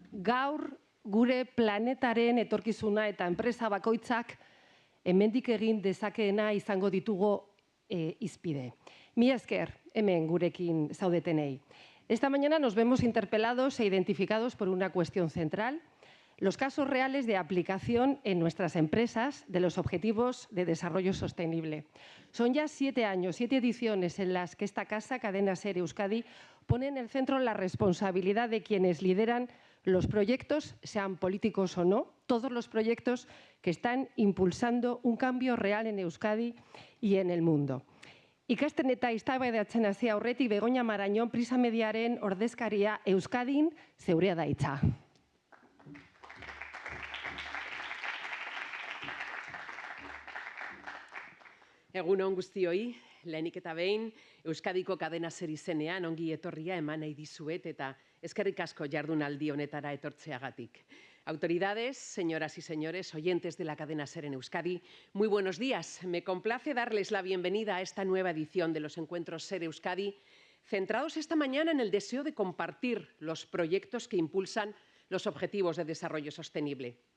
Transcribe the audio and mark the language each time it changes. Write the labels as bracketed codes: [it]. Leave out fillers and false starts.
[eu] Gaur gure planetaren etorkizuna eta enpresa bakoitzak hemendik egin dezakeena izango ditugu hizpide. Mila esker hemen gurekin zaudetenei. [es] Esta mañana nos vemos interpelados e identificados por una cuestión central: los casos reales de aplicación en nuestras empresas de los Objetivos de Desarrollo Sostenible. Son ya 7 años, 7 ediciones en las que esta casa, Cadena SER Euskadi, pone en el centro la responsabilidad de quienes lideran los proyectos, sean políticos o no, todos los proyectos que están impulsando un cambio real en Euskadi y en el mundo. [eu] Ikasten eta eztabaidatzen hasi aurretik Begoña Marañón, Prisa Mediaren ordezkaria, Euskadin zeurea da hitza. Egunon guztioi, lehenik eta behin, Euskadiko Cadena SER izenean ongi etorria eman nahi dizuet eta eskerrik asko jardunaldi honetara etortzeagatik. [es] Autoridades, señoras y señores, oyentes de la Cadena SER en Euskadi, muy buenos días. Me complace darles la bienvenida a esta nueva edición de los Encuentros SER Euskadi, centrados esta mañana en el deseo de compartir los proyectos que impulsan los Objetivos de Desarrollo Sostenible.